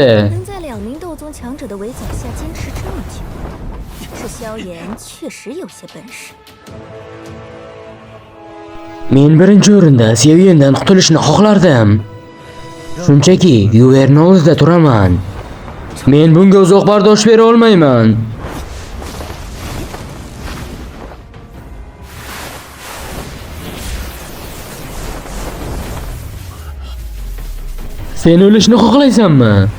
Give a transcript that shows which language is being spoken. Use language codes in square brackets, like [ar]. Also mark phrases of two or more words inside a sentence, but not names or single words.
[zh] 能在2名斗宗强者的围剿下坚持这么久，是萧炎确实有些本事。 [uz] Men birinchi o'rinda Xiaoyandan qutulishni xohlardim. Shunchaki Yuverni oldida turaman. Men bunga uzoq bardosh bera olmayman. Sen o'lishni xohlaysanmi?